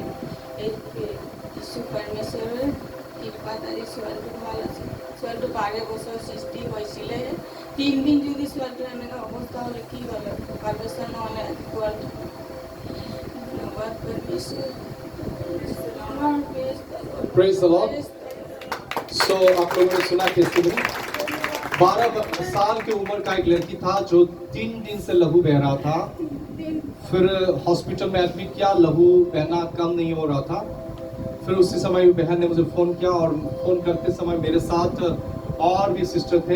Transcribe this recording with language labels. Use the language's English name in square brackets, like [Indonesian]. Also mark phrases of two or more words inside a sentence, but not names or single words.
[Assamese] এই কিছু পাৰ্মেশ্বৰৰ কৃপাত আজি ছোৱালীটো ভাল আছে। ছোৱালীটো 12 বছৰ সৃষ্টি হৈছিলে। 3 দিন যদি ছোৱালীটো এনেকুৱা অৱস্থা হ'লে কি হ'লে? পাৰ্মেশ্বৰ নহ'লে ছোৱালীটো। ধন্যবাদ পাৰ্মেশ্বৰ। [English] Praise the Lord. [Hindi] So आप लोगों ने सुना टेस्टिमनी। 12 साल की उम्र का एक लड़की था जो 3 दिन से लहू बह रहा था। फिर हॉस्पिटल में एडमिट किया, लहू बहना कम नहीं हो रहा था। फिर उसी समय बहन ने मुझे फ़ोन किया, और फ़ोन करते समय मेरे साथ और भी सिस्टर थे।